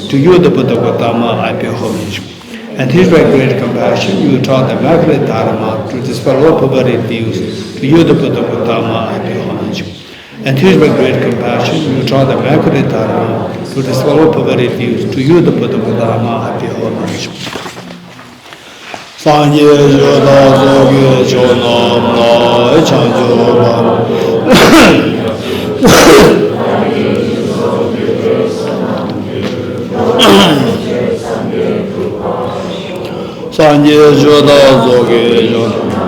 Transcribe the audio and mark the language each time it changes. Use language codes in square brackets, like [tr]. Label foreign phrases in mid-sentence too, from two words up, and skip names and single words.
[en] To you, the Buddha Gautama, I pay homage. And huge by great compassion, you taught the Immaculate Dharma to dispel all perverted views. To you, the Buddha Gautama, I pay homage. And huge by great compassion, you taught the Immaculate Dharma to dispel all perverted views. To you, the Buddha Gautama, I pay homage. [bo] Sanje Joda Zoge Jonam La Chanjoba Sanje Joda Zoge Jonam